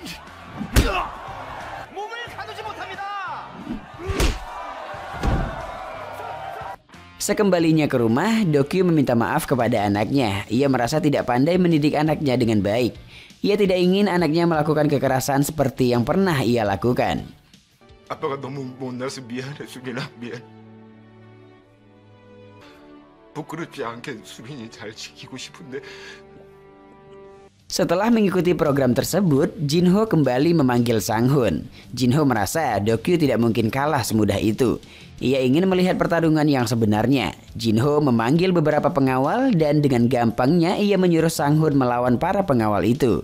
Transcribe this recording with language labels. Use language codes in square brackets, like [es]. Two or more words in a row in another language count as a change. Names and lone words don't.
[id] Sekembalinya ke rumah, Dokyu meminta maaf kepada anaknya. Ia merasa tidak pandai mendidik anaknya dengan baik. Ia tidak ingin anaknya melakukan kekerasan seperti yang pernah ia lakukan. [ko] 아빠가 너무 못나서 미안해, 수빈아, 미안. 부끄럽지 않게 수빈이 잘 지키고 싶은데. [id] Setelah mengikuti program tersebut, Jin-ho kembali memanggil Sang-hun. Jin-ho merasa Dokyu tidak mungkin kalah semudah itu. Ia ingin melihat pertarungan yang sebenarnya. Jin-ho memanggil beberapa pengawal dan dengan gampangnya ia menyuruh Sang-hun melawan para pengawal itu.